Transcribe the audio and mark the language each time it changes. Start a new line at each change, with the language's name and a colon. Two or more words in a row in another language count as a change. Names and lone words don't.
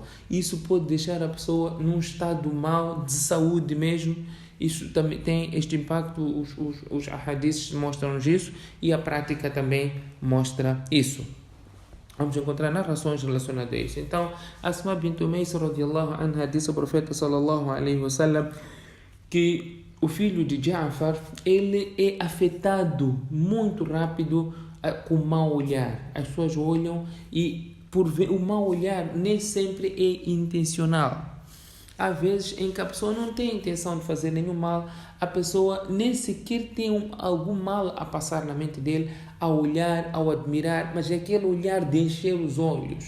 Portuguese: Isso pode deixar a pessoa num estado mau de saúde mesmo. Isso também tem este impacto, os ahadiths mostram isso e a prática também mostra isso. Vamos encontrar narrações relacionadas a isso. Então, Asma bint Umays
Arabic: رضي الله عنها
Portuguese: disse ao profeta
Arabic: صلى الله عليه وسلم
Portuguese: que o filho de Ja'far, ele é afetado muito rápido com o mau olhar. As pessoas olham e por ver o mau olhar nem sempre é intencional. Há vezes em que a pessoa não tem intenção de fazer nenhum mal, a pessoa nem sequer tem algum mal a passar na mente dele, ao olhar, ao admirar, mas é aquele olhar de encher os olhos.